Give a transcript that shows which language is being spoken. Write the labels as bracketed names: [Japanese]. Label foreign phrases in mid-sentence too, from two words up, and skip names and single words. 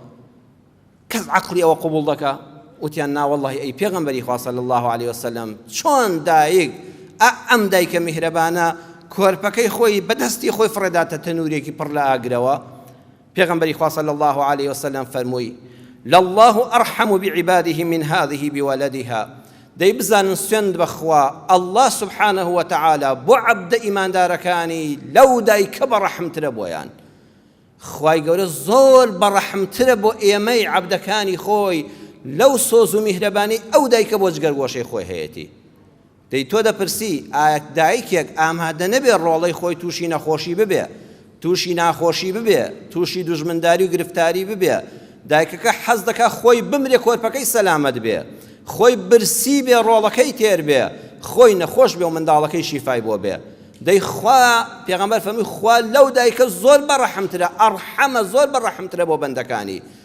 [Central Kurdish] کەس عەقڵی ئەوە قبوڵ دەکا وتیان نا وەڵڵاهی ئەی پێغەمبەری خوا [Arabic] صلی الله علیه وسلم [Central Kurdish] چۆن دایک ئەم دایکە میهرەبانە کۆرپەکەی خۆی بە دەستی خۆی فڕێداتە تەنورێکی پڕ لە ئاگرەوە پێغەمبەری خوا [Arabic] صلی الله علیه وسلم [Central Kurdish] فەرمووی [Arabic] لله أرحم بعباده من هذه بولدها [Central Kurdish] دەی بزانن سوێند بەخوا [Arabic] الله سبحانه وتعالى [Central Kurdish] بۆ عەبدە ئیماندارەکانی لەو دایکە بەڕەحمترە بۆیان خوای گەورە زۆر بەڕەحمترە بۆ ئێمەی عەبدەکانی خۆی لەو سۆز و میهرەبانی ئەو دایکە بۆ جگەرگۆشەی خۆی هەیەتی دەی تۆ دەپرسی ئایا دایکێک ئامادە نەبێ ڕۆڵەی خۆی تووشی نەخۆشی ببێ تووشی ناخۆشی ببێ تووشی دوژمنداری و گرفتاری ببێ دایکەکە حەز دەکا خۆی بمرێ کۆرپەکەی سەلامەت بێ خۆی برسی بێ ڕۆڵەکەی تێر بێ خۆی نەخۆش بێ و منداڵەکەی شیفای بۆ بێ دەی خوا پێغەمبەر فەرمووی خوا لەو دایکە زۆر بەڕەحمترە ئەڕحەمە زۆر بەڕەحمترە بۆ بەندەکانی